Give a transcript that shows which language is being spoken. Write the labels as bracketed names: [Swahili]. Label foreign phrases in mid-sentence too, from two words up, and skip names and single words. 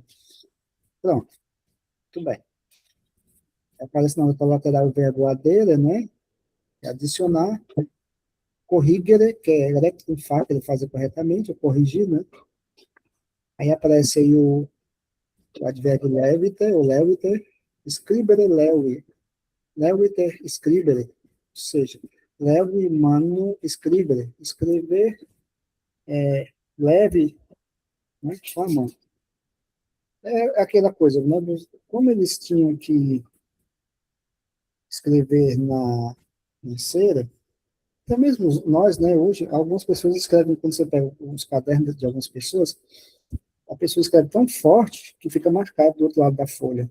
[Portuguese] Pronto, muito bem. Aparece na nota lateral o verbo adeira, né? É adicionar. Corrigere, que é rectificar, ele fazer corretamente, ou corrigir, né? Aí aparece aí o advérbio leviter, ou leviter, [Latin] scribere levi, leviter scribere, [Portuguese] ou seja, [Latin] levi manu scribere, [Portuguese] escrever leve, né, com a mão. É aquela coisa, né? Como eles tinham que escrever na cera, até mesmo nós, né, hoje, algumas pessoas escrevem, quando você pega os cadernos de algumas pessoas, a pessoa escreve tão forte que fica marcado do outro lado da folha.